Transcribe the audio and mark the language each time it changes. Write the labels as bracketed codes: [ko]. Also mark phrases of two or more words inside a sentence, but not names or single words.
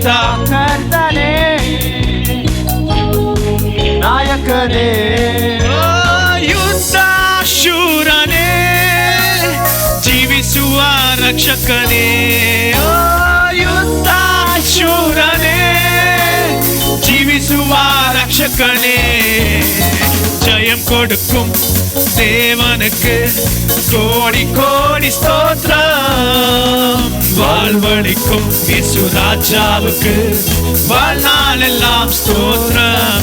[kn] ಕರ್ತನೇ ನಾಯಕನೇ, ಯುದ್ಧ ಶೂರನೇ, ಜೀವಿಸುವ ರಕ್ಷಕನೇ. ಯುದ್ಧ ಶೂರನೇ, ಜೀವಿಸುವ ರಕ್ಷಕನೇ. [ta] ஜெயம் கொடுக்கும் தேவனுக்கு கோடி கோடி ஸ்தோத்திரம். வாழ்வழிக்கும் இயேசு ராஜாவுக்கு வாழ்நாள் எல்லாம் ஸ்தோத்திரம்.